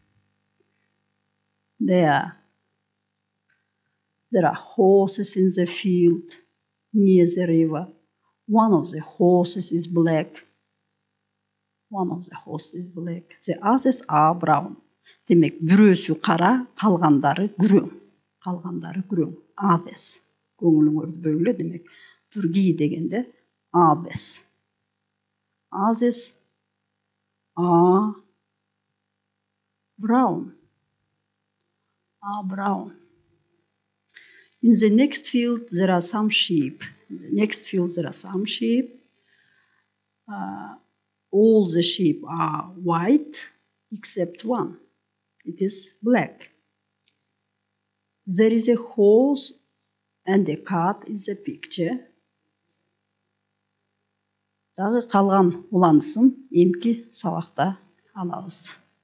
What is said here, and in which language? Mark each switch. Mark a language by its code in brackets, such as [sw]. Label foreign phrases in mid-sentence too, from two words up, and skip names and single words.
[en] There are horses in the field near the river. One of the horses is black. One of the horses is black. The others are brown. [ky] Demek бүрөсү кара, калгандары күрөң. Калгандары күрөң. Others. Көңүлүңөрдү бөлгүлө демек. Другие дегенде [en] others. Others are brown. Are brown. In the next field there are some sheep. In the next field there are some sheep. All the sheep are white except one. It is black. There is a horse and a cat in the picture. [ky] Дагы калган уланысын эмки сабакта алабыз.